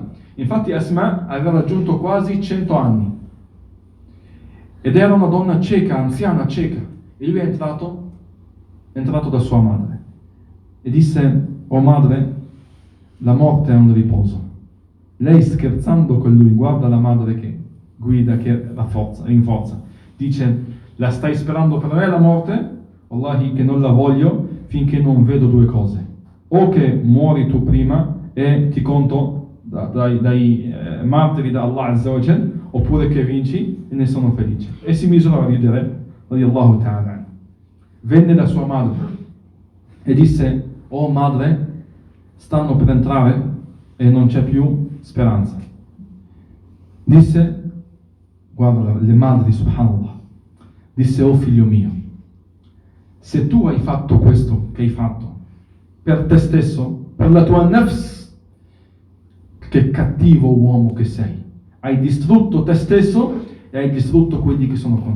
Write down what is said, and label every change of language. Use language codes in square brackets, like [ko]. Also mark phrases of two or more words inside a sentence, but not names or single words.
[it] Infatti Asma aveva raggiunto quasi 100 anni ed era una donna cieca, anziana cieca, e lui è entrato da sua madre e disse: "Oh madre, la morte è un riposo, lei scherzando con lui, guarda la madre che guida, che rinforza, dice: la stai sperando per me la morte? Wallahi che non la voglio finché non vedo due cose: o che muori tu prima e ti conto dai martiri da Allah [ar] عز وجل, [it] oppure che vinci e ne sono felice. E si misero a ridere, [ar] رضي الله تعالى. [it] Venne da sua madre e disse: oh madre, stanno per entrare e non c'è più speranza. Disse, guarda le madri, subhanallah, disse: oh figlio mio, se tu hai fatto questo che hai fatto per te stesso, per la tua nafs, che cattivo uomo che sei, hai distrutto te stesso e hai distrutto quelli che sono con te.